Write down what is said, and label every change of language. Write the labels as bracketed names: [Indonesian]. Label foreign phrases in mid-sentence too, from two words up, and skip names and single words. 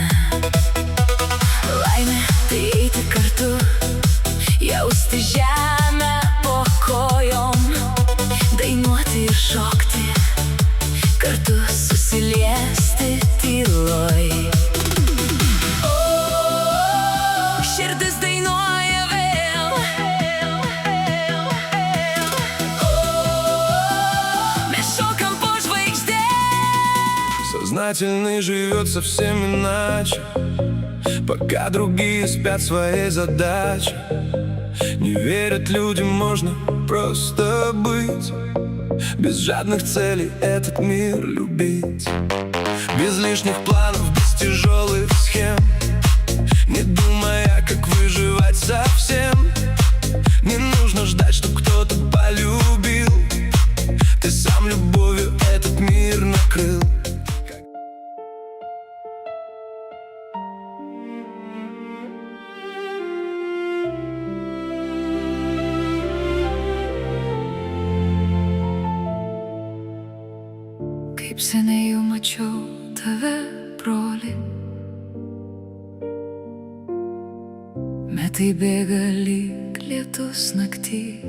[Lithuanian] Laimė tai eiti kartu, jausti žemę po kojom, dainuoti ir šokti, kartu susiliesti tyloj. Širdis dainuoja vėl, mes šokam po žvaigždėm. [Russian] Сознательный живет совсем иначе, пока другие спят своей задачей. Не верят людям, можно просто быть, без жадных целей этот мир любить, без лишних планов, без тяжелых схем, не думая, как выживать совсем. Не нужно ждать, чтоб кто-то полюбил, ты сам любовью этот мир накрыл. [Lithuanian] Kaip seniai jau mačiau tave, broli, metai bėga lyg lietus naktį.